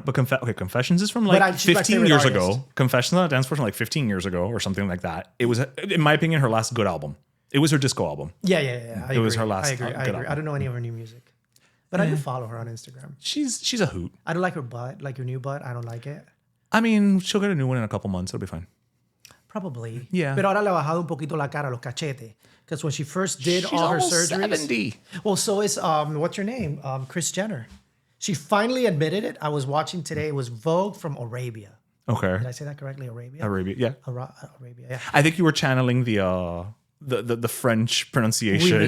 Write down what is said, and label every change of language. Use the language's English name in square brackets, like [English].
[English] But Confessions is from like 15 years ago. Confessions on a Dance Floor from like 15 years ago or something like that. It was, in my opinion, her last good album. It was her disco album. Yeah. It was her last. I agree. Album. I don't know any of her new music, but I do follow her on Instagram. She's a hoot. I don't like her butt, like her new butt. I don't like it. I mean, she'll get a new one in a couple months. It'll be fine. Probably. Yeah. [Spanish] Pero ahora le ha bajado un poquito la cara, los cachetes. [English] Because when she first did She's all her almost surgeries. 70. Well, so is, what's her name? Kris Jenner. She finally admitted it. I was watching today. It was Vogue from Arabia. Okay. Did I say that correctly? Arabia? Yeah. Arabia, yeah. I think you were channeling the French pronunciation.